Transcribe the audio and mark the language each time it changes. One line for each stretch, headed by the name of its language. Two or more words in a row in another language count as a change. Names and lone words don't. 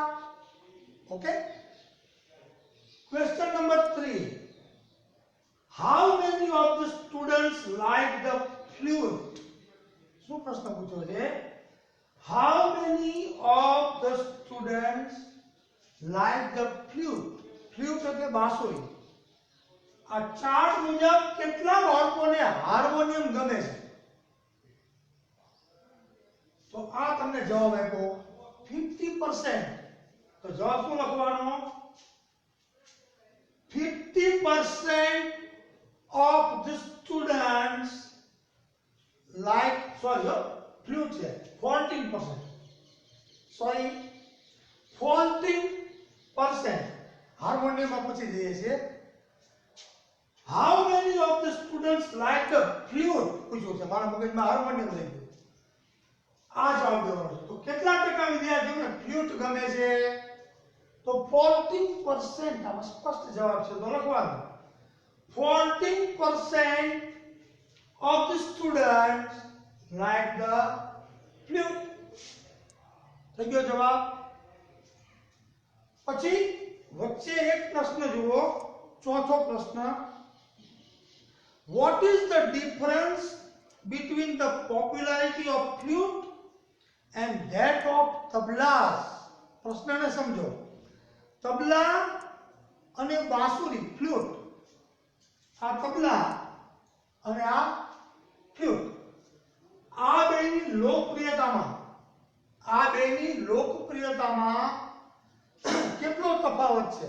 English: Okay? Question number 3. How many of the students like the flute?
Gujarati: શું પ્રશ્ન પૂછ્યો છે?
English: How many of the students like the flute?
Gujarati: Flute એટલે બાંસુરી. આ ચાર્ટ મુજબ કેટલા બાળકોને હાર્મોનિયમ ગમે છે? તો આ તમને જવાબ આપ્યો 50%. તો જવાબ શું લખવાનો?
English: 50% of the students like, flute છે 14%. 14%.
Gujarati: હાર્મોનિયમમાં પૂછી દઈએ છીએ.
English: How many of the students like the flute?
Gujarati: પૂછ્યું છે. મારા મગજમાં હાર્મોનિયમ લઈ ગયું. આ જવાબ દેવાનો છે. તો કેટલા ટકા વિદ્યાર્થીઓને ફ્લ્યુટ ગમે છે? તો 14%. આમાં સ્પષ્ટ જવાબ છે. તો લખવાનું
English: 14% of the students like the flute.
Gujarati: થઈ ગયો જવાબ. પછી વચ્ચે એક પ્રશ્ન જુઓ, ચોથો પ્રશ્ન.
English: What is the difference between the popularity of flute and that of tablas?
Gujarati: પ્રશ્નને સમજો. તબલા અને બાંસુરી ફ્લ્યુટ, આ તબલા અને આ ફ્લ્યુટ, આ બેની લોકપ્રિયતામાં કેટલો તફાવત છે?